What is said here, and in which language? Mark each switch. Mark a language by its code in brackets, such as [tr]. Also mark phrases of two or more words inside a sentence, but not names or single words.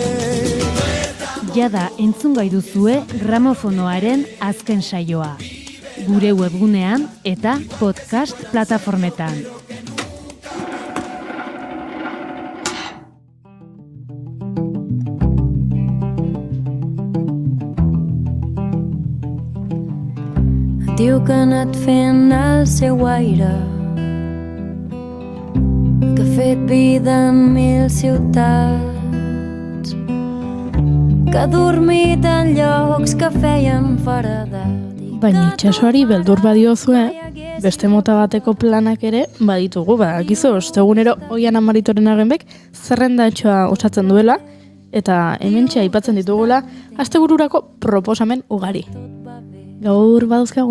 [eu] Jada entzungai duzue gramofonoaren azken saioa. gure webgunean eta podcast plataformetan. [ca] Diu que ha anat fent el seu aire, que ha fet vida en 1000 ciutats, que ha dormit en llocs que feien feredat. [eu] Baina itxasoari beldur badiozue, beste mota bateko planak ere baditugu, badakizu, ostegunero Oian Amaritoren agenbek zerrendatxoa osatzen duela, eta hementxe aipatzen ditugula astebururako proposamen ugari. Gaur baduzkago?